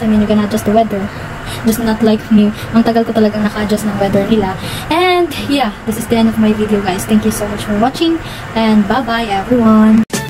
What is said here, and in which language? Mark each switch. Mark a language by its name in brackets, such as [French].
[English] I mean, you can adjust the weather, just not like me. [Filipino] Ang tagal ko talagang naka-adjust ng weather nila. [English] And yeah, this is the end of my video guys. Thank you so much for watching, and bye bye everyone.